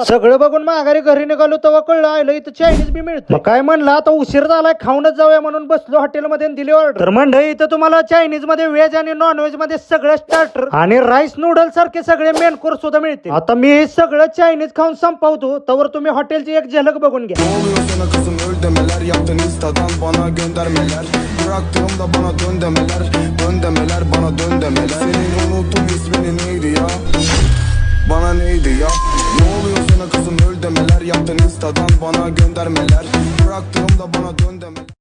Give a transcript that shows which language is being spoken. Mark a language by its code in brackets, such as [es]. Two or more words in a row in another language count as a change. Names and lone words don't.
[mr] सगळं बघून माघारी घरी निघालो तेव्हा कळलं आलं इथं चायनीज बी मिळतं. मग काय म्हणलं, आता उशीर झालाय, खाऊनच जाऊया म्हणून बसलो हॉटेलमध्ये, दिली ऑर्डर. तर मंडळी, इथं तुम्हाला चायनीज मध्ये व्हेज आणि [en] non veg [mr] मध्ये सगळं स्टार्टर आणि [en] rice noodle [mr] सारखे सगळे [en] main course [mr] सुद्धा मिळते. आता मी हे सगळं चायनीज खाऊन संपवतो, तवर तुम्ही हॉटेलची एक झलक बघून घ्या. [tr] Bana göndermeler, bıraktığımda bana dön demeler, bana dön demeler. Senin unuttum ismini neydi ya, bana neydi ya. Ne oluyor sana kızım, öl demeler. Yaptın instadan bana göndermeler, bıraktığımda bana dön demeler.